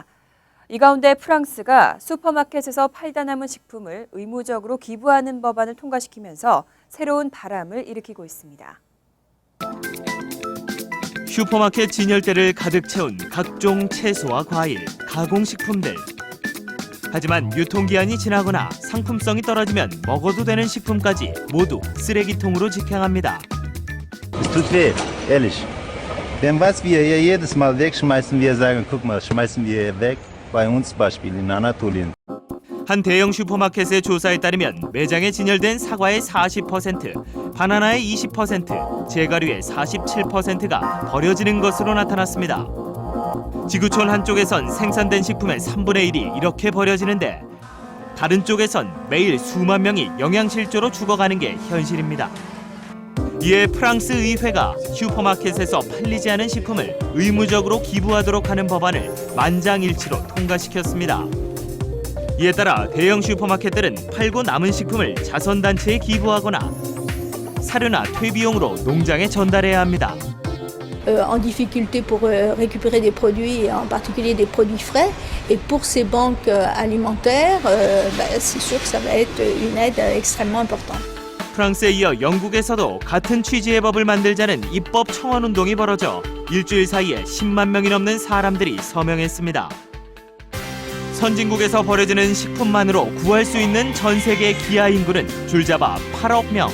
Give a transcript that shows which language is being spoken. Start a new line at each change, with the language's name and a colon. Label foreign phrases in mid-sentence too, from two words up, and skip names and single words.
Korean: 이 가운데 프랑스가 슈퍼마켓에서 팔다 남은 식품을 의무적으로 기부하는 법안을 통과시키면서 새로운 바람을 일으키고 있습니다. 슈퍼마켓 진열대를 가득 채운 각종 채소와 과일, 가공식품들. 하지만 유통기한이 지나거나 상품성이 떨어지면 먹어도 되는 식품까지 모두 쓰레기통으로 직행합니다.
German: Es tut weh, ehrlich. Denn was wir hier jedes Mal wegschmeißen, wir sagen, guck mal, schmeißen wir weg. Bei uns Beispiel in Anatolien.
Korean: 한 대형 슈퍼마켓의 조사에 따르면 매장에 진열된 사과의 40%, 바나나의 20%, 제가류의 47%가 버려지는 것으로 나타났습니다. 지구촌 한쪽에선 생산된 식품의 3분의 1이 이렇게 버려지는데 다른 쪽에선 매일 수만 명이 영양실조로 죽어가는 게 현실입니다. 이에 프랑스 의회가 슈퍼마켓에서 팔리지 않은 식품을 의무적으로 기부하도록 하는 법안을 만장일치로 통과시켰습니다. 이에 따라 대형 슈퍼마켓들은 팔고 남은 식품을 자선단체에 기부하거나 사료나 퇴비용으로 농장에 전달해야 합니다.
French: en difficulté pour récupérer des produits, en particulier des produits frais. Et pour ces banques alimentaires, c'est sûr que ça va être une aide extrêmement importante.
Korean: 프랑스에 이어 영국에서도 같은 취지의 법을 만들자는 입법 청원 운동이 벌어져 일주일 사이에 10만 명이 넘는 사람들이 서명했습니다. 선진국에서 버려지는 식품만으로 구할 수 있는 전 세계 기아 인구는 줄잡아 8억 명.